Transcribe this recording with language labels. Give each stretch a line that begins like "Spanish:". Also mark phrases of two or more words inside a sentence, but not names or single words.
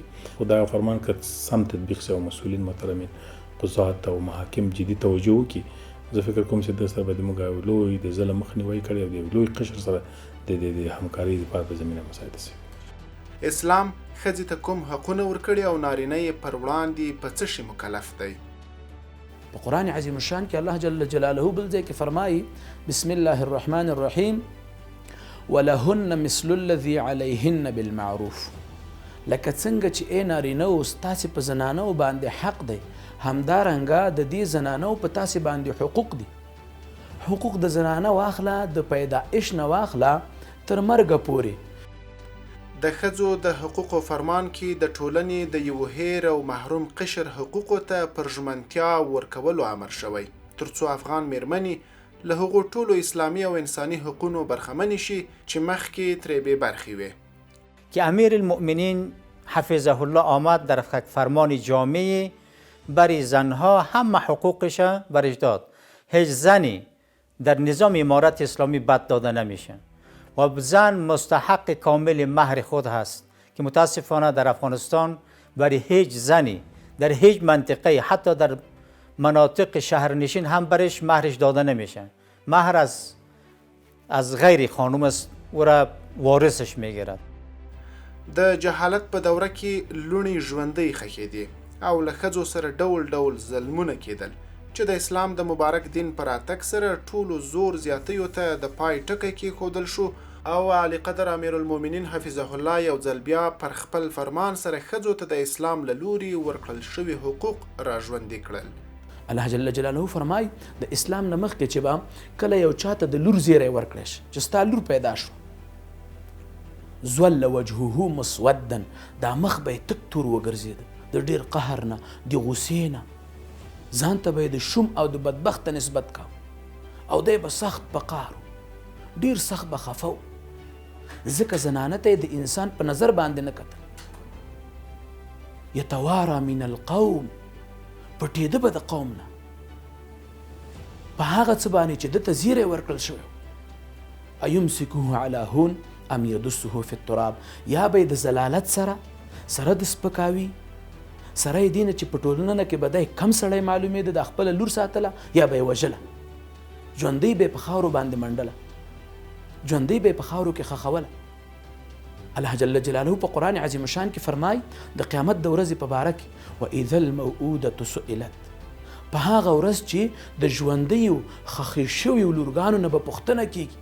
Pashto: خو دغه فرمان که سم تطبیق شي او مسؤلین محترمین قضات او محاکم جدي توجه وکړي، زه فکر کوم چې د سره به زموږ لوی د ظلم مخنیوی کړی او د لوی قشر سره د همکارۍ لپاره په زمینه مساعد شي. اسلام ښځې ته کوم حقونه ورکړي او نارینه یې پر وړاندې په څه شي مکلف دی؟ په قرآن
Arabic: عظیم الشان
Pashto: کې الله
Arabic: جل جلاله
Pashto: بل ځای کې فرمایي
Arabic: بسم الله الرحمن الرحیم ولهن مثل الذي عليهن بالمعروف.
Pashto: لکه څنګه چې ای نارینه و ستاسې په زنانو باندې حق دی، همدارنګه د دې زنانو په تاسې باندې حقوق دي. حقوق د زنانه واخله د پیدایش نه واخله تر مرګه پورې. د ښځو د حقوقو فرمان کې د ټولنې د یو هیر او محروم قشر حقوقو ته پر ژمنتیا ورکولو امر شوی ترڅو افغان میرمنې له هغو ټولو اسلامي او انساني حقوقو برخمنې شي چې مخکې ترې بې برخې وې.
Persian: که امیر المؤمنین
Arabic: حفظه الله
Persian: آمد در فرمان جامع برای زنها همه حقوقش برش داد. هیچ زنی در نظام امارت اسلامی بد داده نمیشه و زن مستحق کامل مهر خود هست که متاسفانه در افغانستان برای هیچ زنی در هیچ منطقه حتی در مناطق شهرنشین هم برش مهرش داده نمیشه. مهر از غیر خانم است و را وارثش میگیرد.
Pashto: د جهالت په دوره کې لوڼې ژوندۍ ښخېدې او له ښځو سره ډول ډول ظلمونه کېدل چې د اسلام د مبارک دین پر راتګ سره ټولو زور زیاتیو ته د پای ټکی کېښودل شو او عالی قدر امیر المؤمنین
Arabic: حفظه الله
Pashto: یو ځل بیا پر خپل فرمان سره ښځو ته د اسلام له لوري ورکړل شوي حقوق را ژوندي کړل. الله
Arabic: جل جلاله
Pashto: فرمای د اسلام نه مخکې چې به کله یو چاته د لور زیری ورکړی شي چې ستا لور پیدا شو
Arabic: ظل وجهه مسودا،
Pashto: دا مخ به یې تک تور وګرځېده د ډېر قهر نه، د غوسې نه، ځان ته به یې د شوم او د بدبخت نسبت کاو او دی به سخت په قهر و، ډېر سخت به خفه و، ځکه زنانه ته یې د انسان په نظر باندې نه کتل.
Arabic: یتوارا من القوم،
Pashto: پټېده به د قوم نه په هغه څه باندې چې ده ته زیری ورکړل شوی
Arabic: ایمسکوه علی هون ام یدسه فی التراب،
Pashto: یا به د ضلالت سره د سپکاوي سره یې دې نه چې په ټولنه کې به دی کم سړی معلومېده د خپله لور ساتله یا به یې وژله، ژوندۍ به یې په خاورو باندې منډله، ژوندۍ به یې په خاورو کې خښوله. الله
Arabic: جل جلاله
Pashto: په قرآن عظیم شان کې فرمای د قیامت د ورځې په باره کې
Arabic: واذا الموءودة سئلت،
Pashto: په هغه ورځ چې د ژوندیو خښې شویو لورګانو نه به پوښتنه کېږي.